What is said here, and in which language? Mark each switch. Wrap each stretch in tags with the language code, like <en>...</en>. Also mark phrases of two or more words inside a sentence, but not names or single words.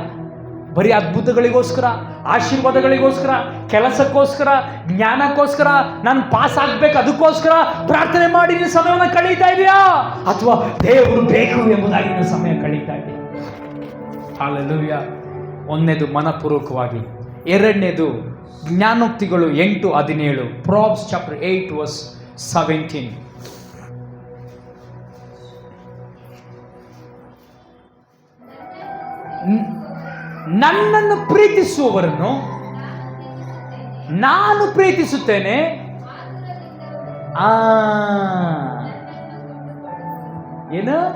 <kn>ಬರೀ ಅದ್ಭುತಗಳಿಗೋಸ್ಕರ, ಆಶೀರ್ವಾದಗಳಿಗೋಸ್ಕರ, ಕೆಲಸಕ್ಕೋಸ್ಕರ, ಜ್ಞಾನಕ್ಕೋಸ್ಕರ, ನಾನು ಪಾಸ್ ಆಗ್ಬೇಕು ಅದಕ್ಕೋಸ್ಕರ ಪ್ರಾರ್ಥನೆ ಮಾಡಿ ನೀನು ಸಮಯವನ್ನು ಕಳೀತಾ ಇದೆಯಾ? ಅಥವಾ ದೇವರು ಬೇಕು ಎಂಬುದಾಗಿ ನೀನು ಸಮಯ ಕಳೀತಾ ಇದೆಯಾ? ಹಲ್ಲೆಲೂಯಾ. ಒಂದನೇದು ಮನಪೂರ್ವಕವಾಗಿ, ಎರಡನೇದು ಜ್ಞಾನೋಕ್ತಿಗಳು 8:17.</kn> <en>Proverbs chapter 8 verse 17.</en> <kn>ನನ್ನನ್ನು ಪ್ರೀತಿಸುವವರನ್ನು ನಾನು ಪ್ರೀತಿಸುತ್ತೇನೆ, ಏನು?</kn>